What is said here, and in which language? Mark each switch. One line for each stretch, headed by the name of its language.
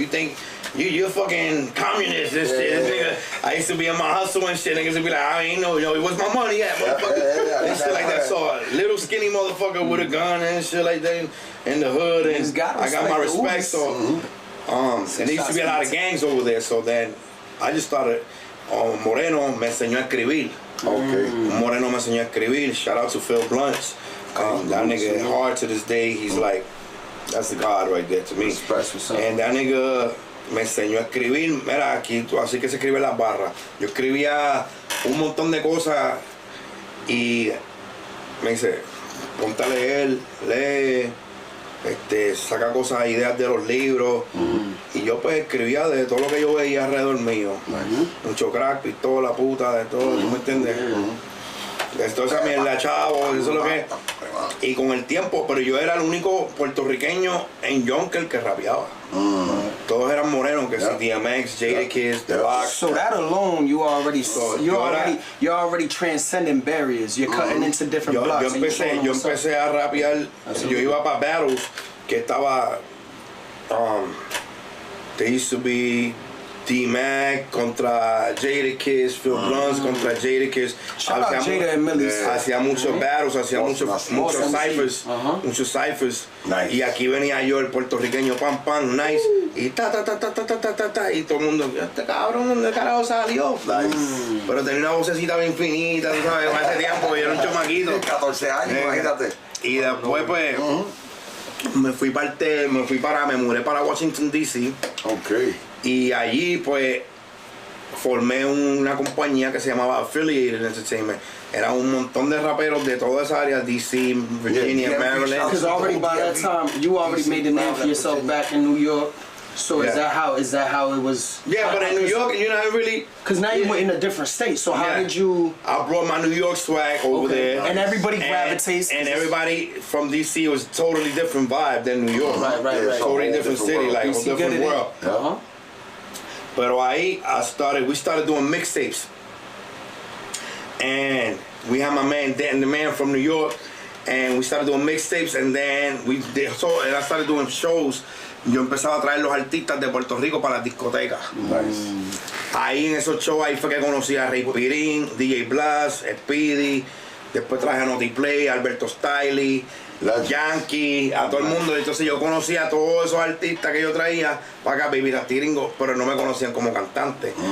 English: Oh, you think you're fucking communist, this shit. I used to be in my hustle and shit. Niggas would be like, I ain't know, where's my money at, motherfucker? And shit like that. So a little skinny motherfucker with a gun and shit like that in the hood, and I got my respect. So, and there used to be a lot of gangs over there. So then I just started.
Spanish: Moreno me enseñó a escribir.
English: Okay.
Spanish: Moreno me enseñó a escribir.
English: Shout out to Phil Blunt. That nigga hard to this day. He's like, that's the God right there to me. And that nigga
Spanish: me enseñó a escribir. Mira, aquí así que se escribe las barras. Yo escribía un montón de cosas y me dice, ponte a leer, lee, saca cosas, ideas de los libros. Y yo pues escribía de todo lo que yo veía alrededor mío. Mucho crack, pistola, puta, de todo, ¿tú me entiendes? Toda esa mierda, chavo, eso es lo que. Y con el tiempo, pero yo era el único puertorriqueño en Yonkers que rapeaba. Todos eran morenos, que si DMX, Jadakiss, The Lock.
English: So that alone, you're already transcending barriers. You're cutting into different blocks.
Spanish: Yo empecé a rapear. Yo iba para battles que estaba.
English: There used to be
Spanish: D-Mac contra Jadakiss, Phil Blunts contra Jadakiss.
English: Shout out Jada and Millie.
Spanish: Hacía muchos battles, hacía muchos ciphers, muchos ciphers.
English: Nice.
Spanish: Y aquí venía yo, el puertorriqueño, pam, pam, nice. Y ta, y todo el mundo, este cabrón, ¿dónde carajo salió?
English: Nice.
Spanish: Pero tenía una vocecita bien finita, tú sabes, hace tiempo, yo era un chamaquito. 14 años, imagínate. Y después, pues, me mudé para Washington, D.C.
English: Ok.
Spanish: Y allí, pues, formé una compañía que se llamaba Affiliated Entertainment. Era un montón de raperos de toda esa área, D.C., Virginia, Maryland.
English: Because already by that time, you already made the name for yourself back in New York. So is that how it was? Yeah, but in New York, you know, really. Because now you were in a different state. So how did you? I brought my New York swag over there, and everybody gravitates. And everybody from DC was totally different vibe than New York. Right. Totally different city, like a different world.
Spanish: Pero ahí
English: we started doing mixtapes, and we had my man Dan, the man from New York, and we started doing mixtapes, and then and I started doing shows.
Spanish: Yo empezaba a traer los artistas de Puerto Rico para las discotecas.
English: Nice.
Spanish: Ahí en esos shows ahí fue que conocí a Ray Pirín, DJ Blas, Speedy, después traje a Naughty Play, Alberto Stiley, Yankee, a todo el mundo. Entonces yo conocía a todos esos artistas que yo traía para acá, Baby Rasti Gringo, pero no me conocían como cantante.